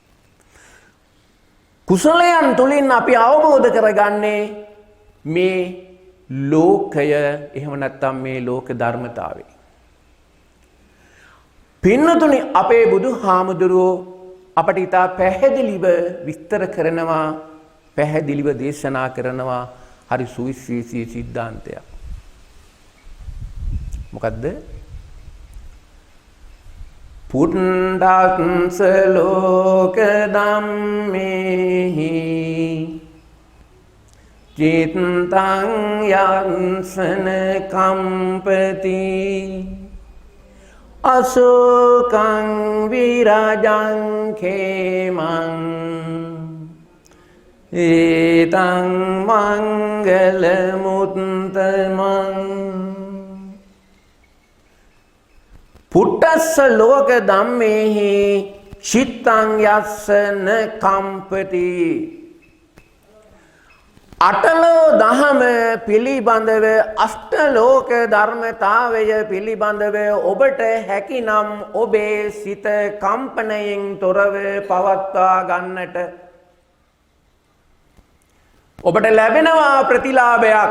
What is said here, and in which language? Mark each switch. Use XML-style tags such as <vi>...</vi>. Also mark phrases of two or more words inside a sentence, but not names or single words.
<si>කුසලයන් තුලින් අපි අවබෝධ කරගන්නේ මේ ලෝකය එහෙම නැත්නම් මේ ලෝක ධර්මතාවය. පින්නතුනි අපේ බුදුහාමුදුරුවෝ අපට ඉතා පැහැදිලිව විස්තර කරනවා පැහැදිලිව දේශනා කරනවා හරි සුවිශේෂී සිද්ධාන්තයක්. මොකද්ද?</si> <pi>පුණ්ඩස්ස ලෝක ධම්මේහි චිත්තං යන්සන කම්පති අශෝකං විරජං khemං ඒතං මංගල මුත්තමං පුට්ටස්ස ලෝක ධම්මේහි චිත්තං යස්සන කම්පති</pi> <si>අටලෝ දහම පිළිබඳව අෂ්ටලෝක ධර්මතාවය පිළිබඳව ඔබට හැකිනම් ඔබේ සිත කම්පනයෙන් තොරව පවත්වා ගන්නට ඔබට ලැබෙනවා ප්‍රතිලාභයක්.</si>